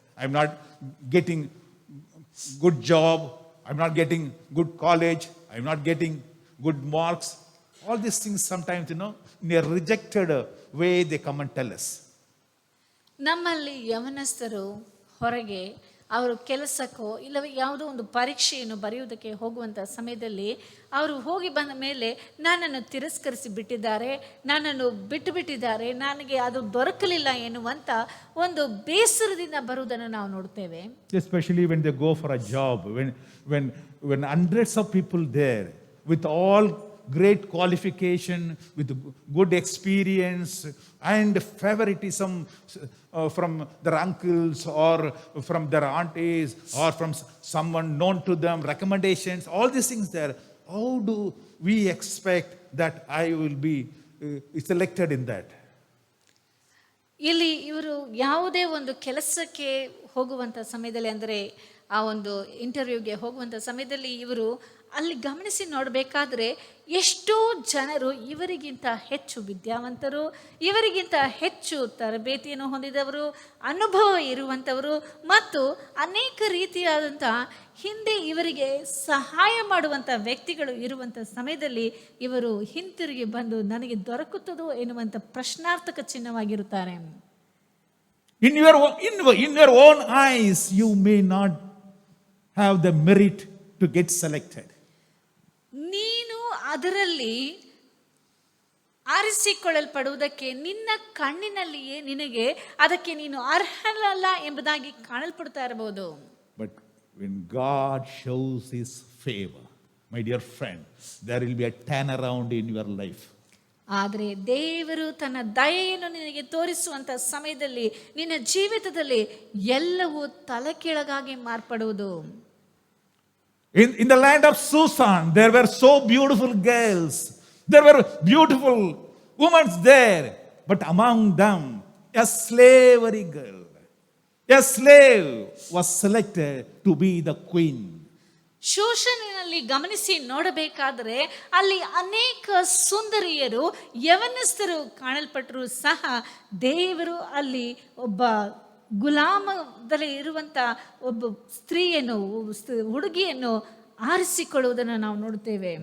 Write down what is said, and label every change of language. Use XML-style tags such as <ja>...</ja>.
<en>I'm not getting good job. I'm not getting good college. I'm not getting good marks. All these things sometimes, in a rejected way, they come and tell us.</en> <kn>ನಮ್ಮಲ್ಲಿ ಯವನಸ್ಥರು ಹೊರಗೆ ಅವರು ಕೆಲಸಕ್ಕೋ ಇಲ್ಲವೇ ಯಾವುದೋ ಒಂದು ಪರೀಕ್ಷೆಯನ್ನು ಬರೆಯುವುದಕ್ಕೆ ಹೋಗುವಂಥ ಸಮಯದಲ್ಲಿ ಅವರು ಹೋಗಿ ಬಂದ ಮೇಲೆ ನನ್ನನ್ನು ತಿರಸ್ಕರಿಸಿ ಬಿಟ್ಟಿದ್ದಾರೆ, ನನ್ನನ್ನು ಬಿಟ್ಟು ಬಿಟ್ಟಿದ್ದಾರೆ, ನನಗೆ ಅದು ದೊರಕಲಿಲ್ಲ ಎನ್ನುವಂಥ ಒಂದು ಬೇಸರದಿಂದ ಬರುವುದನ್ನು ನಾವು ನೋಡ್ತೇವೆ.</kn> <en>Especially when they go for a job, when hundreds of people there with all great qualification, with good experience and favoritism from their uncles or from their aunties or from someone known to them, recommendations, all these things there. How do we expect that I will be selected in that?</en> <kn>ಇಲ್ಲಿ ಇವರು ಯಾವುದೇ ಒಂದು ಕೆಲಸಕ್ಕೆ ಹೋಗುವಂಥ ಸಮಯದಲ್ಲಿ, ಅಂದರೆ ಆ ಒಂದು ಇಂಟರ್ವ್ಯೂಗೆ ಹೋಗುವಂಥ ಸಮಯದಲ್ಲಿ ಇವರು ಅಲ್ಲಿ ಗಮನಿಸಿ ನೋಡಬೇಕಾದ್ರೆ ಎಷ್ಟೋ ಜನರು ಇವರಿಗಿಂತ ಹೆಚ್ಚು ವಿದ್ಯಾವಂತರು, ಇವರಿಗಿಂತ ಹೆಚ್ಚು ತರಬೇತಿಯನ್ನು ಹೊಂದಿದವರು, ಅನುಭವ ಇರುವಂಥವರು ಮತ್ತು ಅನೇಕ ರೀತಿಯಾದಂಥ ಹಿಂದೆ ಇವರಿಗೆ ಸಹಾಯ ಮಾಡುವಂಥ ವ್ಯಕ್ತಿಗಳು ಇರುವಂಥ ಸಮಯದಲ್ಲಿ ಇವರು ಹಿಂತಿರುಗಿ ಬಂದು ನನಗೆ ದೊರಕುತ್ತದೋ ಎನ್ನುವಂಥ ಪ್ರಶ್ನಾರ್ಥಕ ಚಿಹ್ನವಾಗಿರುತ್ತಾರೆ.</kn> <en>In your own eyes, you may not have the merit to get selected.</en> <kn>ನೀನು ಅದರಲ್ಲಿ ಆರಿಸಿಕೊಳ್ಳಲ್ಪಡುವುದಕ್ಕೆ ನಿನ್ನ ಕಣ್ಣಿನಲ್ಲಿಯೇ ನಿನಗೆ ಅದಕ್ಕೆ ನೀನು ಅರ್ಹನಲ್ಲ ಎಂಬುದಾಗಿ ಕಾಣಲ್ಪಡ್ತಾ ಇರಬಹುದು.</kn> <en>But when God shows His favor, my dear friend, there will be a turnaround in your life.</en> <kn>ಆದರೆ ದೇವರು ತನ್ನ ದಯೆಯನ್ನು ನಿನಗೆ ತೋರಿಸುವಂತ ಸಮಯದಲ್ಲಿ ನಿನ್ನ ಜೀವಿತದಲ್ಲಿ ಎಲ್ಲವೂ ತಲೆಕೆಳಗಾಗಿ ಮಾರ್ಪಡುವುದು.</kn> <en>In the land of Susan, there were so beautiful girls. There were beautiful women there. But among them, a slavery girl, a slave was selected to be the queen.</en> <kn>ಶೋಷಣೆಯಲ್ಲಿ ಗಮನಿಸಿ ನೋಡಬೇಕಾದರೆ ಅಲ್ಲಿ ಅನೇಕ ಸುಂದರಿಯರು, ಯವನಸ್ಥರು ಕಾಣಲ್ಪಟ್ಟರು ಸಹ ದೇವರು ಅಲ್ಲಿ ಒಬ್ಬ ಗುಲಾಮದಲ್ಲಿ ಇರುವಂತ ಒಬ್ಬ ಸ್ತ್ರೀಯನ್ನು, ಹುಡುಗಿಯನ್ನು ಆರಿಸಿಕೊಳ್ಳುವುದನ್ನು ನಾವು ನೋಡುತ್ತೇವೆ.</kn>